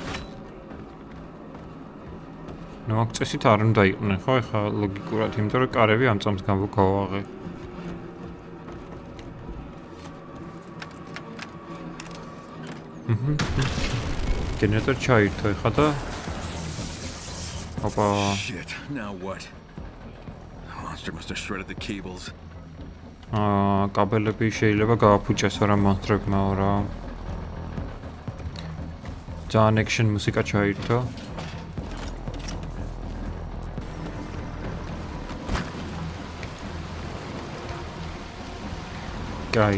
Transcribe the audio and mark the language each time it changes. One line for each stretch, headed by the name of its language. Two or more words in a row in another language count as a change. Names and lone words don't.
Georgian: ნუ აქ წესით არ უნდა იყვნენ ხო ეხა ლოგიკურად, იმიტომ რომ კარები ამ წამს გავაღე. გენერატორ ჩაირთო ეხა და ოპა
English: Shit. Now what? The monster must have shredded the cables.
Georgian: კაბელები შეიძლება გააფუჭესო რა მონსტრებმაო რა. ძალიან action მუსიკა ჩაირთო. კაი.